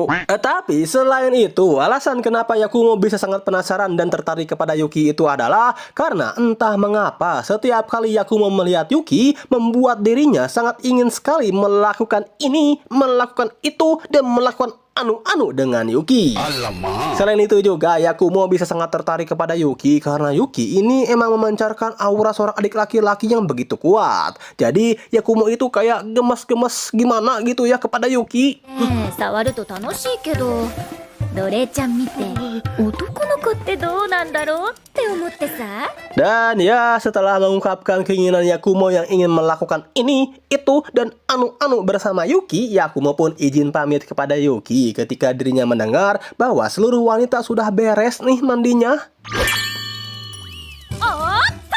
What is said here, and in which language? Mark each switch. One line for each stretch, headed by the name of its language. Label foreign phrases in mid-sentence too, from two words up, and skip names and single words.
Indonesian: Tapi selain itu, alasan kenapa Yakumo bisa sangat penasaran dan tertarik kepada Yuki itu adalah karena entah mengapa setiap kali Yakumo melihat Yuki, membuat dirinya sangat ingin sekali melakukan ini, melakukan itu, dan melakukan anu-anu dengan Yuki. Alamak. Selain itu juga Yakumo bisa sangat tertarik kepada Yuki karena Yuki ini emang memancarkan aura seorang adik laki-laki yang begitu kuat. Jadi Yakumo itu kayak gemes-gemes gimana gitu ya kepada Yuki.
Japanese: 触ると楽しいけど、ドレちゃん見て、男の子ってどうなんだろうって思ってさ.
Indonesian: Dan ya setelah mengungkapkan keinginan Yakumo yang ingin melakukan ini, itu, dan anu-anu bersama Yuki, Yakumo pun izin pamit kepada Yuki ketika dirinya mendengar bahwa seluruh wanita sudah beres nih mandinya. Otto!